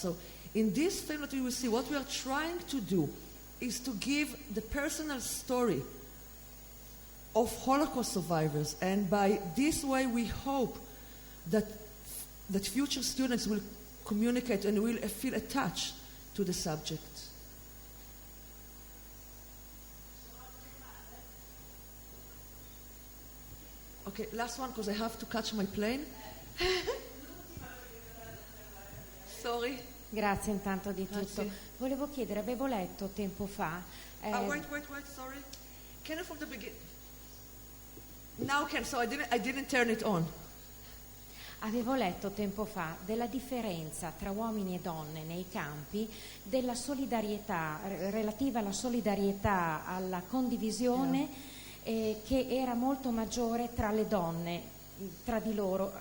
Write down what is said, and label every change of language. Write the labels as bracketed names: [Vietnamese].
[English] So in this film that we will see, what we are trying to do is to give the personal story of Holocaust survivors, and by this way we hope that future students will communicate and will feel attached to the subject. Okay, last one because I have to catch my plane. Sorry. [Italian] Grazie intanto di tutto. Grazie. Volevo chiedere, avevo letto tempo fa... [English] Wait, sorry. Can I from the beginning? Now can, so I didn't turn it on. [Italian] Avevo letto tempo fa della differenza tra uomini e donne nei campi, della solidarietà, relativa alla solidarietà, alla condivisione, che era molto maggiore tra le donne, tra di loro.